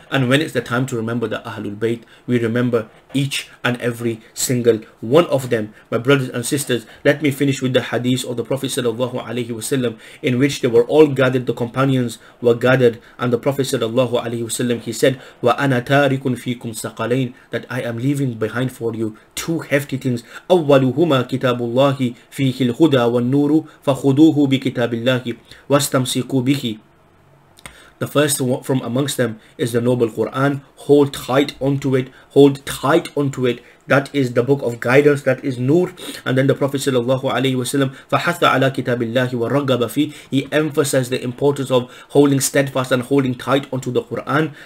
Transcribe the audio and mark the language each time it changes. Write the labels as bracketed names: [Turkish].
[English] And when it's the time to remember the Ahlul Bayt, we remember each and every single one of them. My brothers and sisters, let me finish with the hadith of the Prophet sallallahu alaihi wasallam, in which they were all gathered, the companions were gathered, and the Prophet sallallahu alaihi wasallam, he said, [Arabic] "Wa ana tarikun fikum saqalain," [English] that I am leaving behind for you two hefty things. [Arabic] أولهما كتاب الله فيه الهدى والنور فخذوه بكتاب الله واستمسكوا به. [English] The first one from amongst them is the noble Quran. Hold tight onto it. Hold tight onto it. That is the book of guidance. That is Nur. And then the Prophet sallallahu alaihi wasallam, [Arabic] فَحَثَّ عَلَى كِتَابِ اللَّهِ وَرَغَّبَ فِيهِ. [English] He emphasized the importance of holding steadfast and holding tight onto the Quran.